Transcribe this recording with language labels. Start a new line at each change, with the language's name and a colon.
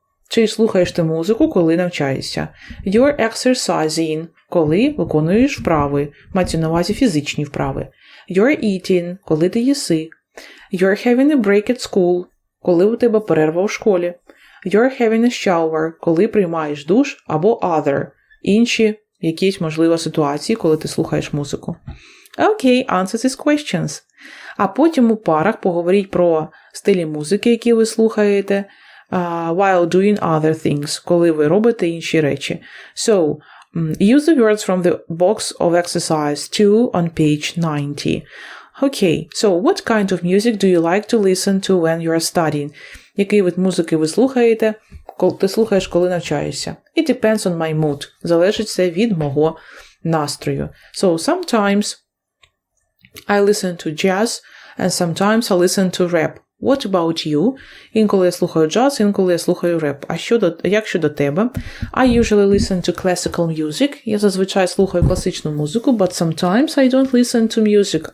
Ukrainian: Чи слухаєш ти музику, коли навчаєшся?
English: You're exercising,
Ukrainian: коли виконуєш вправи, мається на увазі фізичні вправи.
English: You're eating,
Ukrainian: коли ти їси.
English: You're having a break at school,
Ukrainian: коли у тебе перерва у школі.
English: You're having a shower,
Ukrainian: коли приймаєш душ, або other, інші якісь, можливо, ситуації, коли ти слухаєш музику.
English: Okay, answer these questions.
Ukrainian: А потім у парах поговоріть про стилі музики, які ви слухаєте,
English: while doing other things,
Ukrainian: коли ви робите інші речі.
English: So, use the words from the box of exercise 2 on page 90. Okay, so what kind of music do you like to listen to when you are studying?
Ukrainian: Який вид музики ви слухаєте, ти слухаєш, коли навчаєшся?
English: It depends on my mood.
Ukrainian: Залежить це від мого настрою.
English: So, sometimes I listen to jazz, and sometimes I listen to rap. What about you?
Ukrainian: Інколи я слухаю джаз, інколи я слухаю реп. Як щодо тебе?
English: I usually listen to classical music.
Ukrainian: Я зазвичай слухаю класичну музику,
English: but sometimes I don't listen to music.